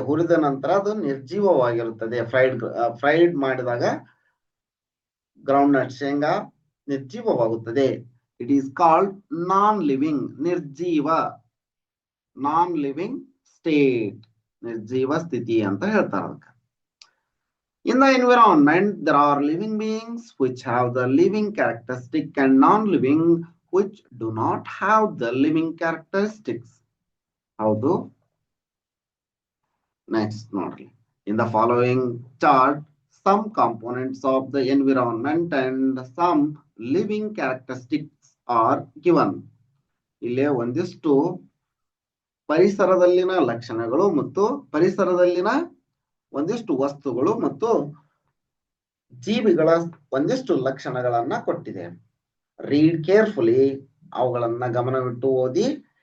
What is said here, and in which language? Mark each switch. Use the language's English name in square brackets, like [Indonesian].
[Kannada] ಹುರಿದ ನಂತರ ಅದು ನಿರ್ಜೀವವಾಗಿರುತ್ತದೆ. ಫ್ರೈಡ್ ಮಾಡಿದಾಗ ಗ್ರೌಂಡ್ ನಟ್ ಶೇಂಗಾ ನಿರ್ಜೀವವಾಗುತ್ತದೆ. [English] it is called non living, ನಿರ್ಜೀವ, non living state, [Kannada] ನಿರ್ಜೀವ ಸ್ಥಿತಿ ಅಂತ ಹೇಳ್ತಾರೆ ಅದಕ್ಕೆ. [English] In the environment, there are living beings which have the living characteristic and non-living which do not have the living characteristics. [Kannada] ಹೌದು. [English] Next [Kannada] ನೋಡ್ರಿ. [English] In the following chart, some components of the environment and some living characteristics are given. [Kannada] ಇಲ್ಲೇ ಒಂದಿಷ್ಟು ಪರಿಸರದಲ್ಲಿನ ಲಕ್ಷಣಗಳು ಮತ್ತು ಪರಿಸರದಲ್ಲಿನ ಒಂದಿಷ್ಟು ವಸ್ತುಗಳು ಮತ್ತು ಜೀವಿಗಳ ಒಂದಿಷ್ಟು ಲಕ್ಷಣಗಳನ್ನ ಕೊಟ್ಟಿದೆ. [English] read carefully, [Kannada] ಅವುಗಳನ್ನ ಗಮನವಿಟ್ಟು ಓದಿ.